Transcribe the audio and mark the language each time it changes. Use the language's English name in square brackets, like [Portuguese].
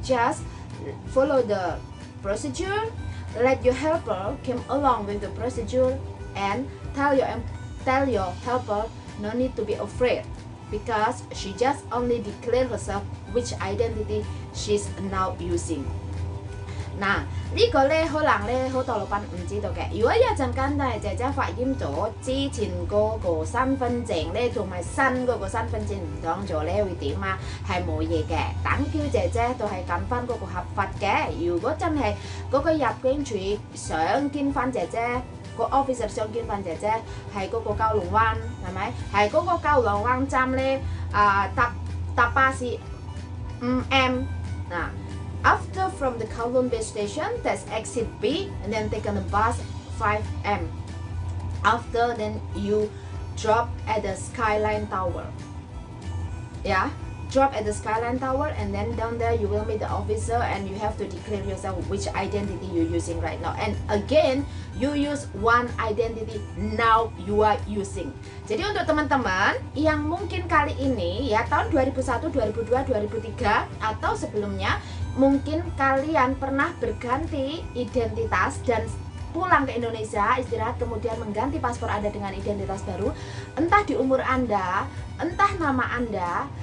[English] Just follow the procedure, let your helper come along with the procedure, and tell your helper no need to be afraid, because she just only declare herself which identity she's now using. [Cantonese] 嗱，呢個咧可能咧好多老闆唔知道嘅。如果一陣間咧姐姐發現咗之前嗰個身份證咧同埋新嗰個身份證唔同咗咧，會點啊？係冇嘢嘅，等叫姐姐都係揀翻嗰個合法嘅。如果真係嗰個入境處想見翻姐姐，個 officer 想見翻姐姐，係嗰個九龍灣係咪？係嗰個九龍灣站咧搭巴士5M 嗱。 [English] After from the Kowloon base station, that's exit B, and then take on the bus 5M. After then you drop at the Skyline Tower. Yeah, drop at the Skyline Tower, and then down there you will meet the officer, and you have to declare yourself which identity you're using right now. And again, you use one identity now you are using. [Indonesian] Jadi untuk teman-teman yang mungkin kali ini ya tahun 2001, 2002, 2003 atau sebelumnya mungkin kalian pernah berganti identitas dan pulang ke Indonesia, istirahat, kemudian mengganti paspor Anda dengan identitas baru, entah di umur Anda, entah nama Anda.